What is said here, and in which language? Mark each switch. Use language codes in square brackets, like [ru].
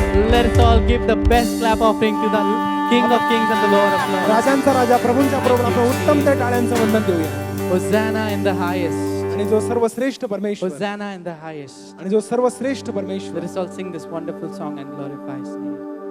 [en] Let us all give the best clap offering to the King of Kings and the Lord of Lords. [mr] राजांचा राजा प्रभूंच्या प्रभूला आपण उत्तम त्या टाळ्यांचं वंदन देऊया [en] Hosanna in the highest. [mr] आणि जो सर्वश्रेष्ठ परमेश्वर [en] Hosanna in the highest. [mr] आणि जो सर्वश्रेष्ठ परमेश्वर [en] Let us all sing this wonderful song and glorify His name.